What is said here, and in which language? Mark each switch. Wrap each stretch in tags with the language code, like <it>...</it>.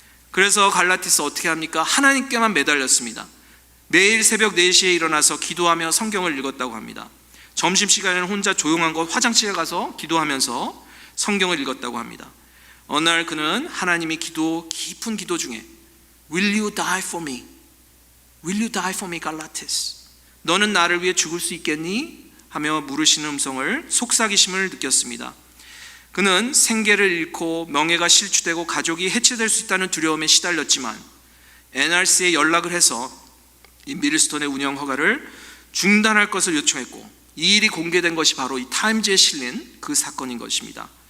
<ko>그래서 갈라티스 어떻게 합니까? 하나님께만 매달렸습니다. 매일 새벽 4시에 일어나서 기도하며 성경을 읽었다고 합니다. 점심시간에는 혼자 조용한 곳 화장실에 가서 기도하면서 성경을 읽었다고 합니다. 어느 날 그는 하나님이 깊은 기도 중에</ko> <en>Will you die for me? Will you die for me, 갈라티스?</en> <ko>너는 나를 위해 죽을 수 있겠니? 하며 물으시는 음성을 속삭이심을 느꼈습니다. 그는 생계를 잃고 명예가 실추되고 가족이 해체될 수 있다는 두려움에 시달렸지만 NRC에 연락을 해서 이 미들스톤의 운영 허가를 중단할 것을 요청했고 이 일이 공개된 것이 바로 이 타임즈에 실린 그 사건인 것입니다.</ko>